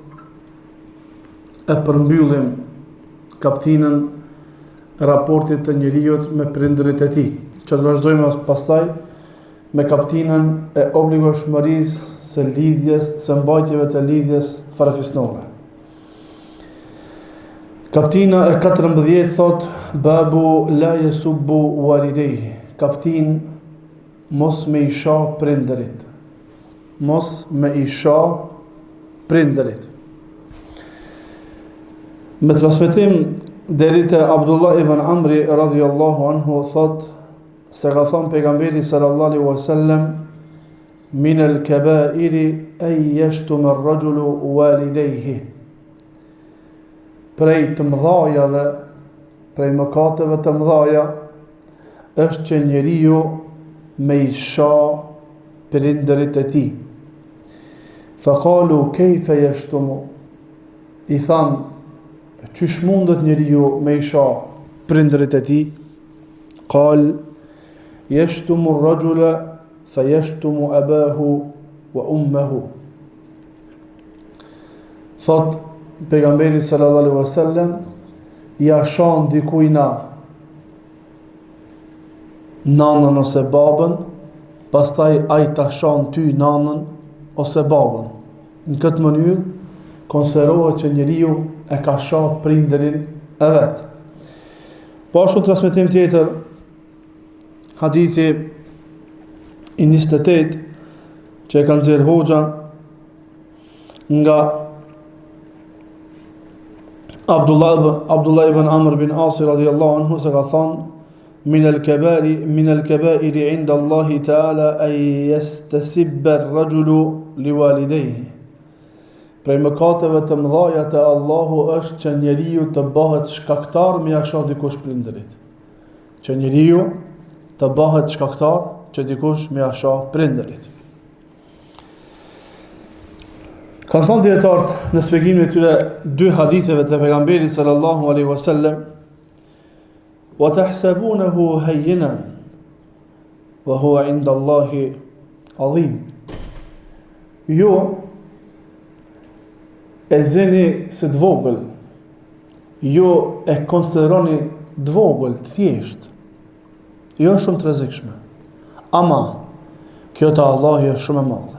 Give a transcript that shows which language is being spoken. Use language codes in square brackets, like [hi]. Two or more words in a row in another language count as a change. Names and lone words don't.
[sq] e përmbyllim kaptinën e raportit të njeriut me prindërit e tij, që të vazhdojmë pastaj me kaptinën e obligueshmërisë së lidhjes, së mbajtjeve të lidhjes farefisnore. Kaptina e 14 thot [ar] باب لا يسب والديه. [sq] Kaptin mos me isha prindërit. Mos me isha prindërit. Me transmetim deri te Abdullah ibn Amri [ar] رضي الله عنه [sq] thot se ka thënë pejgamberi [ar] صلى الله عليه وسلم من الكبائر أن يشتم الرجل والديه. [sq] Prej të mëdhajave, prej mëkateve të mëdhaja, është që njeriu me isha prindërit e tij. [ar] فقالوا كيف يشتم. [sq] I than, çish mundet njeriu me isha prindërit e tij? [ar] قال يشتم الرجل فيشتم أباه وأمه. [sq] Thot pejgamberi [ar] صلى الله عليه وسلم [sq] ja shan dikujna nanën ose babën, pastaj ai ta shan ty nanën ose babën. Në këtë mënyrë konsiderohet që njeriu e ka shoh prindërin e vet. Po ashtu transmetim tjetër, hadithi i 28 që e kanë nxjerrë hoxha nga Abdullah ibn Amr bin Asi [ar] رضي الله عنه [sq] se ka thënë [ar] من الكبائر عند الله تعالى أن يستسب الرجل لوالديه. [sq] Prej mëkateve të mëdha te Allahu është që njeriu të bëhet shkaktar me ia shoh dikush prindërit. Që njeriu të bëhet shkaktar që dikush me ia shoh prindërit. Kanë thënë dietarët në shpjegimin e tyre dy haditheve të pejgamberit [ar] صلى الله عليه وسلم وتحسبونه هينا وهو عند الله عظيم. [sq] Jo e zeni se të vogël, jo e konsideroni të vogël, të thjesht, jo shumë të rrezikshme. Ama kjo te Allahu është shumë e madhe.